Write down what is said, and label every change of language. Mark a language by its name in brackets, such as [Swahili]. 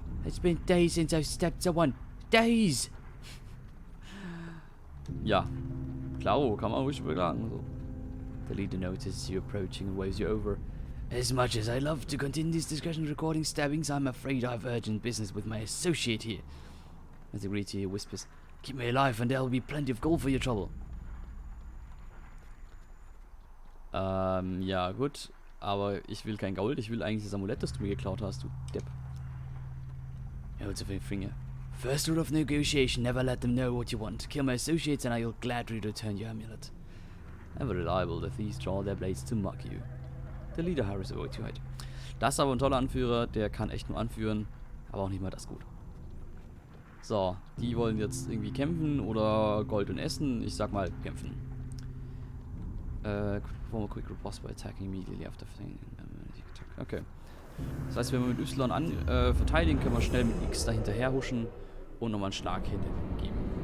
[English] It's been days since I've stabbed someone. Days! [German] Ja, klaro, kann man ruhig beklagen. So. [English] The leader notices you approaching and waves you over. As much as I love to continue this discussion recording stabbings, I'm afraid I have urgent business with my associate here. As he greets you, he whispers, keep me alive and there'll be plenty of gold for your trouble. [German] Ja, gut. Aber ich will kein Gold, ich will eigentlich das Amulett, das du mir geklaut hast, du Depp. [English] Holds up a finger. First rule of negotiation, never let them know what you want. Kill my associates and I will gladly return your amulet. Ever reliable, the thieves draw their blades to mock you. The leader hurries away to hide. [German] Das ist aber ein toller Anführer, der kann echt nur anführen, aber auch nicht mal das gut. So, die wollen jetzt irgendwie kämpfen oder Gold und Essen. Ich sag mal kämpfen. [English] Perform a quick riposte by attacking immediately after failing. [German] Okay. Das heißt, wenn wir mit Y verteidigen, können wir schnell mit X dahinterher huschen und nochmal einen Schlag hingeben.